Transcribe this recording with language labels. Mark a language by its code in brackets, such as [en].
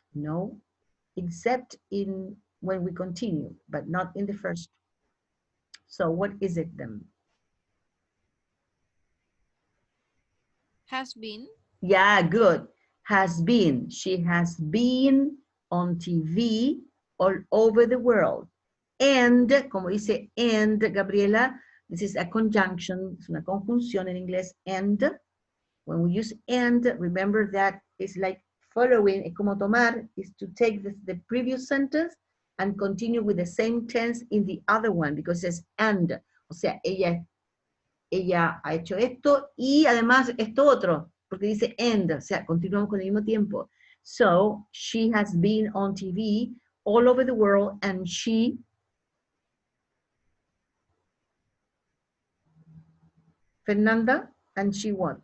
[en] No, except in when we continue, but not in the first. So what is it then? Has been. Yeah, good. Has been. She has been on TV all over the world. And, [es] como dice [en] and, Gabriela, this is a conjunction, [es] es una conjunción en inglés, [en] and. When we use and, remember that it's like following, [es] como tomar, [en] is to take the previous sentence and continue with the same tense in the other one, because it says and. [es] O sea, ella ha hecho esto y además esto otro, porque dice and, o sea, continuamos con el mismo tiempo. [en] So, she has been on TV all over the world, and she Fernanda, and she what?